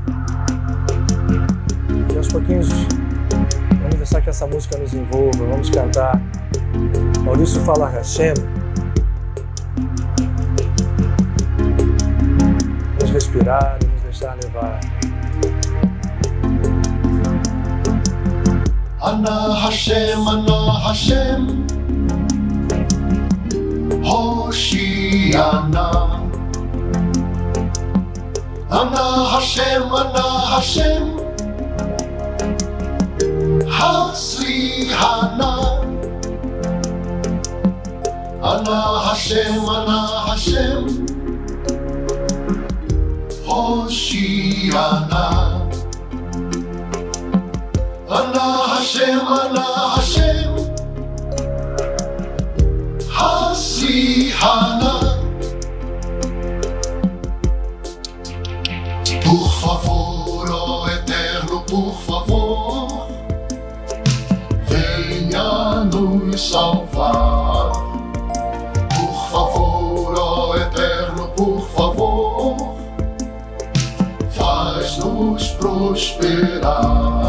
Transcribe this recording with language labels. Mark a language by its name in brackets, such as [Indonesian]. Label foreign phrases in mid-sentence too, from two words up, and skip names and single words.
[Portuguese] E aos pouquinhos, vamos deixar que essa música nos envolva, vamos cantar. Maurício fala Hashem. Vamos respirar e nos deixar levar. [Hebrew] אנא השם, הושיעה נא. אנא השם, הצליחה נא. אנא השם, הושיעה נא. אנא השם, הצליחה נא. [Portuguese] Por favor, ó Eterno, por favor, venha nos salvar. Por favor, ó Eterno, por favor, faz-nos prosperar.